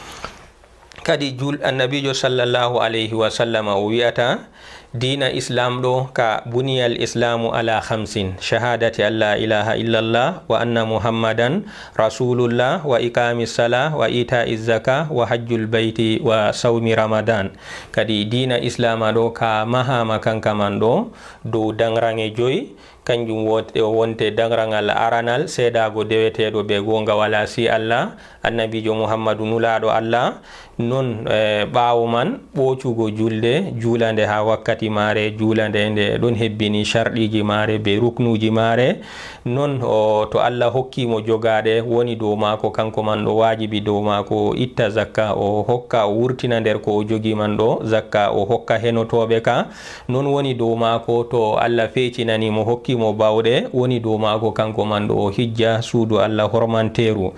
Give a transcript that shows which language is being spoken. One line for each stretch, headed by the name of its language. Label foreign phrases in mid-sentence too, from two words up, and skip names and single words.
Fula: Kadi annabijo
Arabic: صلى الله عليه وسلم
Fula: o wi'ata dina islam ɗo ka
Arabic: بني الإسلام على خمس شهادة أن لا إله إلا الله وأن محمدا رسول الله وإقام الصلاة وإيتاء الزكاة وحج البيت وصوم رمضان.
Fula: Kadi dina islama ɗo ka mahama kanka man ɗo dow dangrange joyi, kanjum wonte dangrangal aranal seedago deweteɗo be gonga wala si Allah, annabijo muhammadu nulaɗo Allah, non ɓawo man ɓocugo julde, julande ha wakkati mare, julande nde ɗon hebbini sharɗiji mare be ruknuji mare, non to Allah hokkimo jogaɗe woni dow mako kanko man ɗo wajibi dow mako itta zakka, o hokka o wurtina nder ko o jogi man ɗo zakka, o hokka henotoɓe ka, non woni dow mako to Allah fecinanimo hokkimo bawɗe woni dow mako kanko man ɗo o hijja suudu Allah hormanteru.